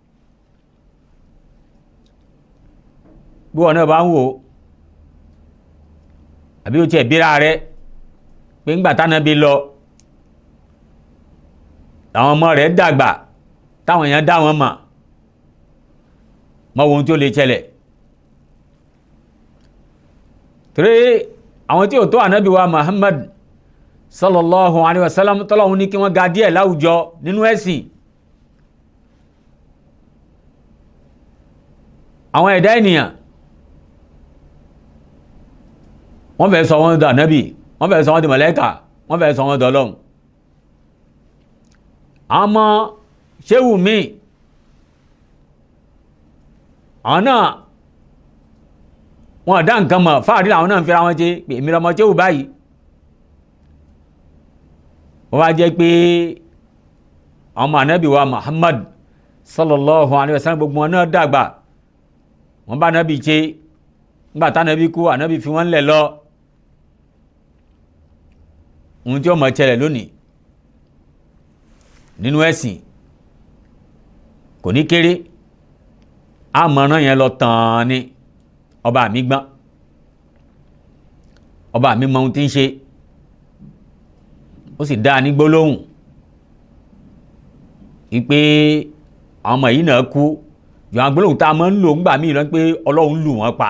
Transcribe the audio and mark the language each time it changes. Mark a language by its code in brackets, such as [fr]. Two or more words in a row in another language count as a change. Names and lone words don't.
[yo] bí wọn náà bá ń wò àbí ó tiẹ̀ bíra rẹ pé ńgbà t'Ànábì lọ àwọn ọmọ rẹ̀ dàgbà táwọn èèyàn dá wọn mọ̀ ohun tí ó lè ṣẹlẹ̀. torí àwọn tí ó tó Ànábì wa Muhammad [ar] صلى الله عليه وسلم [yo] tọ́lọ́hun ní kí wọ́n ga díẹ̀ láwùjọ nínú ẹ̀sìn, àwọn ẹ̀dá ènìyàn wọ́n fẹ́ sọ wọ́n di Ànábì, wọ́n fẹ́ sọ wọ́n di màláíkà, wọ́n fẹ́ sọ wọ́n di Ọlọ́run. àwọn ọmọ ṣéwù míì àwọn náà wọ́n dá nǹkan mọ̀, fáàrí làwọn náà ń fira wọn ṣe pé èmi lọmọ ṣéwù báyìí. wọ́n wá jẹ́ pé àwọn ọmọ Ànábì wa Muhammad [ar] صلى الله عليه وسلم [yo] gbogbo wọn náà dàgbà, wọ́n bá Ànábì ṣe, nígbà t'Ànábì kú Ànábì fi wọ́n lẹ̀ lọ. ohun tí ó mọ̀ ṣẹlẹ̀ lónìí nínú ẹ̀sìn kò ní kéré, àmọ̀ràn yẹn lọ tàn ní ọba mi gbọ́n, ọba mi mọ ohun tí ń ṣe, ó sì dáa ní gbólóhùn wípé àwọn ọmọ yìí náà kú jù àwọn gbólóhùn tá a máa ń lò ńgbà míì lọ pé Ọlọ́run lù wọ́n pa.